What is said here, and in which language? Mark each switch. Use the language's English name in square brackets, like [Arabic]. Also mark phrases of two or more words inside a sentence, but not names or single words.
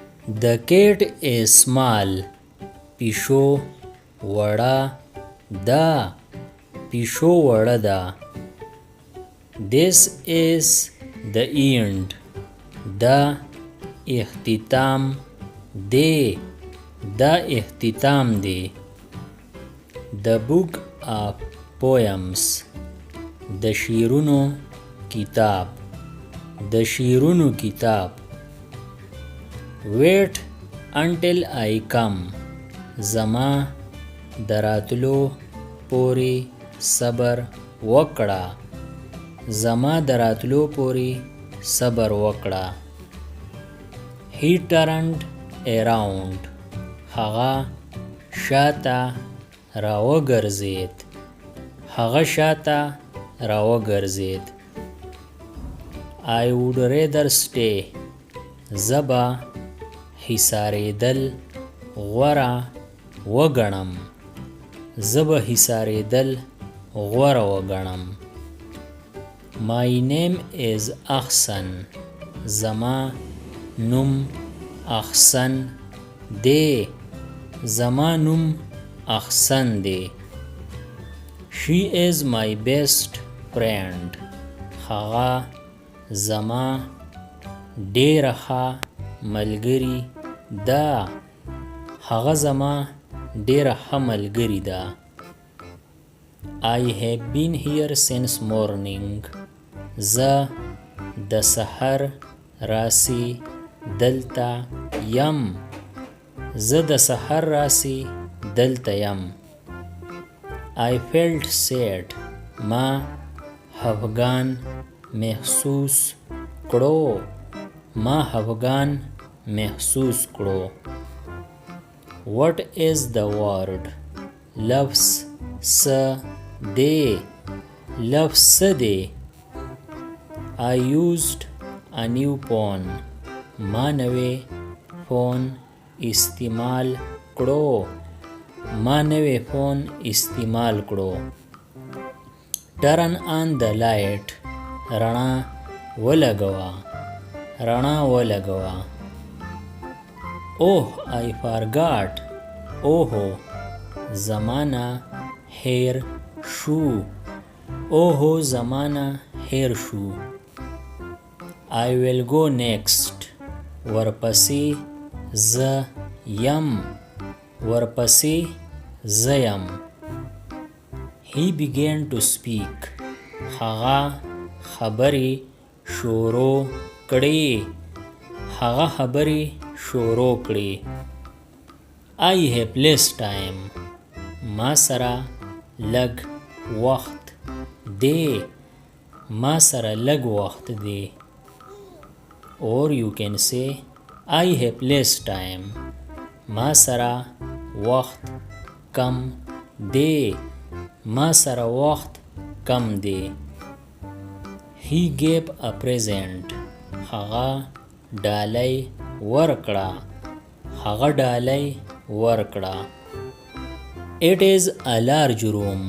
[English] The cat is small. [Pashto] پیشو وړه ده. پیشو وړه ده. [English] This is the end. [Pashto] دا اختتام دی. دا اختتام دی. [English] The book of poems. [Pashto] د شعرونو کتاب. د شعرونو کتاب. [English] Wait until I come. [Pashto] زما دراتلو پوری صبر وکړه. زما دراتلو پوری صبر وکړه. [English] He turned around. [Pashto] هغه شاته راوګرځید. هغه شاته راوګرځید. [English] I would rather stay. [Pashto] زبا حصارېدل غوره وګڼم. زبا حصارېدل غوره وګڼم. [English] My name is احسن. [Pashto] زما نوم احسن دی. زما نوم احسن دی. [English] She is my best friend. [Pashto] هغه زما ډیره ښه ملګري ده. هغه زما ډیره ښه ملګري ده. [English] I have been here since morning. [Pashto] زه د سحر راسي دلته یم. زه د سحر راسي دلته یم. [English] I felt sad. [Pashto] ما خفګان محسوس کړو. ما خفګان محسوس کړو. [English] What is the word? [Pashto] لفظ څه دی. لفظ څه دی. [English] I used a new phone. [Pashto] ما نوې فون استعمال کړو. ما نوې فون استعمال کړو. [English] Turn on the light. [Pashto] رڼا ولګوه. رڼا ولګوه. [English] Oh, I forgot. [Pashto] اوهو زمانه هیر شو. اوهو زمانه هیر شو. [English] I will go next. [Pashto] ورپسې زه یم. ورپسې زه یم. [English] He began to speak. [Pashto] هغه خبرې شروع کړې. هغه خبرې شروع کړې. [English] I have less time. [Pashto] ما سره لږ وخت دی. ما سره لږ وخت دی. [English] Or you can say I have less time. [Pashto] ما سره وخت کم دی. ما سره وخت کم دی. [English] He gave a present. [Pashto] هغه ډالۍ ورکړه. هغه ډالۍ ورکړه. [English] It is a large room.